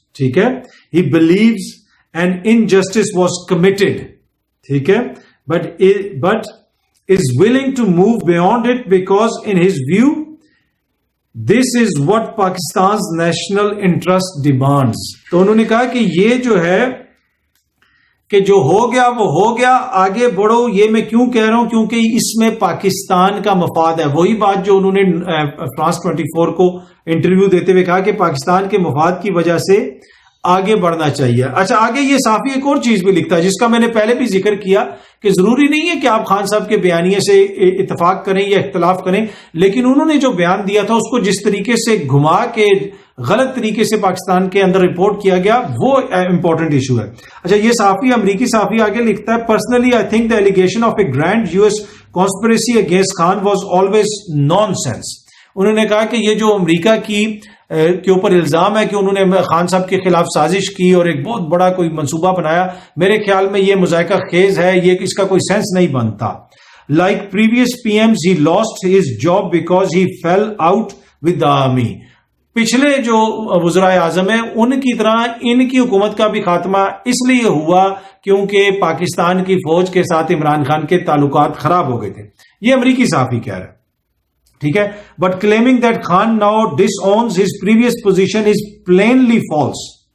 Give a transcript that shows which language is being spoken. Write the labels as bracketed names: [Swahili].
[Urdu] ٹھیک ہے, [English] he believes an injustice was committed. [Urdu] ٹھیک ہے, [English] but is willing to move beyond it because in his view this is what Pakistan's national interest demands. [Urdu] تو انہوں نے کہا کہ یہ جو ہے کہ جو ہو گیا وہ ہو گیا, آگے بڑھو. یہ میں کیوں کہہ رہا ہوں, کیونکہ اس میں پاکستان کا مفاد ہے. وہی بات جو انہوں نے فرانس 24 کو انٹرویو دیتے ہوئے کہا کہ پاکستان کے مفاد کی وجہ سے آگے بڑھنا چاہیے. اچھا, آگے یہ صحافی ایک اور چیز بھی لکھتا ہے جس کا میں نے پہلے بھی ذکر کیا کہ ضروری نہیں ہے کہ آپ خان صاحب کے بیانیے سے اتفاق کریں یا اختلاف کریں, لیکن انہوں نے جو بیان دیا تھا اس کو جس طریقے سے گھما کے غلط طریقے سے پاکستان کے اندر رپورٹ کیا گیا وہ امپورٹنٹ ایشو ہے. اچھا, یہ صحافی امریکی صحافی آگے لکھتا ہے, [English] Personally I think the allegation of a grand US conspiracy against Khan was always nonsense. [Urdu] انہوں نے کہا کہ یہ جو امریکہ کے اوپر الزام ہے کہ انہوں نے خان صاحب کے خلاف سازش کی اور ایک بہت بڑا کوئی منصوبہ بنایا, میرے خیال میں یہ مذائقہ خیز ہے, یہ اس کا کوئی سینس نہیں بنتا. [English] Like previous PMs, he lost his job because he fell out with the army. [Urdu] پچھلے جو وزرائے اعظم ہیں ان کی طرح ان کی حکومت کا بھی خاتمہ اس لیے ہوا کیونکہ پاکستان کی فوج کے ساتھ عمران خان کے تعلقات خراب ہو گئے تھے. یہ امریکی صحافی کہہ رہا ہے. ٹھیک ہے, [English] But claiming that Khan now disowns his previous position is plainly false.